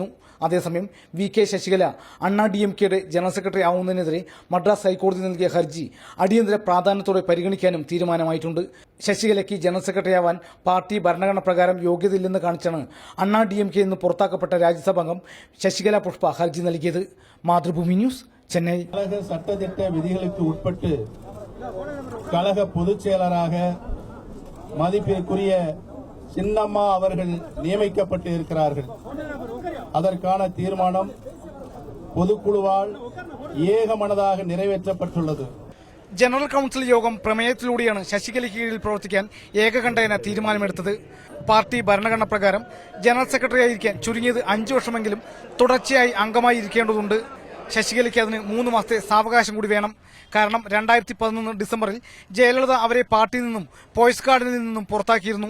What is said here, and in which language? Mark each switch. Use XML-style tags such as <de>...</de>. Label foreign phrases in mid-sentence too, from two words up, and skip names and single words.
<ml>അതേസമയം VK ശശികല DMKയുടെ ജനറൽ സെക്രട്ടറി ആവുന്നതിനെതിരെ മദ്രാസ് ഹൈക്കോടതി നൽകിയ ഹർജി അടിയന്തര പ്രാധാന്യത്തോടെ പരിഗണിക്കാനും തീരുമാനമായിട്ടുണ്ട്. ശശികലയ്ക്ക് ജനറൽ സെക്രട്ടറിയാവാൻ പാർട്ടി ഭരണഘടന പ്രകാരം യോഗ്യതയില്ലെന്ന് കാണിച്ചാണ് DMK നിന്ന് പുറത്താക്കപ്പെട്ട രാജ്യസഭാംഗം ശശികല പുഷ്പ ഹർജി നൽകിയത്. മാതൃഭൂമി ന്യൂസ്, ചെന്നൈ.</ml> <ta>சட்டத்திட்ட விதிகளுக்கு உட்பட்டு கழக பொதுச் செயலராக மதிப்பிற்குரிய சின்னம்மா அவர்கள் நியமிக்கப்பட்டு இருக்கிறார்கள். அதற்கான தீர்மானம் பொதுக்குழுவால் ஏகமனதாக நிறைவேற்றப்பட்டுள்ளது.</ta> <ml>ജനറൽ കൌൺസിൽ യോഗം പ്രമേയത്തിലൂടെയാണ് ശശികലയ്ക്ക് കീഴിൽ പ്രവർത്തിക്കാൻ ഏകകണ്ഠേന തീരുമാനമെടുത്തത്. പാർട്ടി ഭരണഘടന പ്രകാരം ജനറൽ സെക്രട്ടറിയായിരിക്കാൻ ചുരുങ്ങിയത് 5 വർഷമെങ്കിലും തുടർച്ചയായി അംഗമായി ഇരിക്കേണ്ടതുണ്ട്. ശശികലയ്ക്ക് അതിന് 3 മാസത്തെ സാവകാശം കൂടി വേണം. കാരണം 2011 ഡിസംബറിൽ ജയലളിത അവരെ പാർട്ടിയിൽ നിന്നും പോയസ് ഗാർഡിൽ നിന്നും പുറത്താക്കിയിരുന്നു.</ml>